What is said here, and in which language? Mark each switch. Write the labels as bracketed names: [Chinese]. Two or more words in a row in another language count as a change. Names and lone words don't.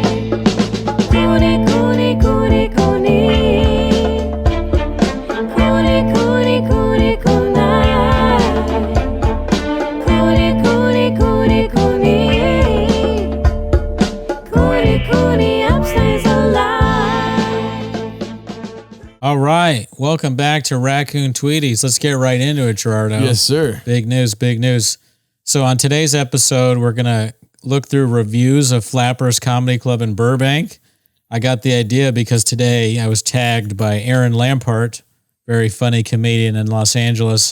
[English] Cooney, Cooney, Cooney, Cooney. Cooney, Cooney, Cooney, Cooney. Cooney, Cooney, Cooney, Cooney. Cooney, Cooney, upstays alive. All right, welcome back to Raccoon Tweeties. Let's get right into it, Gerardo. Yes, sir. Big news, big news. So on today's episode, we're going to look through reviews of Flappers Comedy Club in Burbank. I got the idea because today I was tagged by Erin Lampart, very funny comedian in Los Angeles.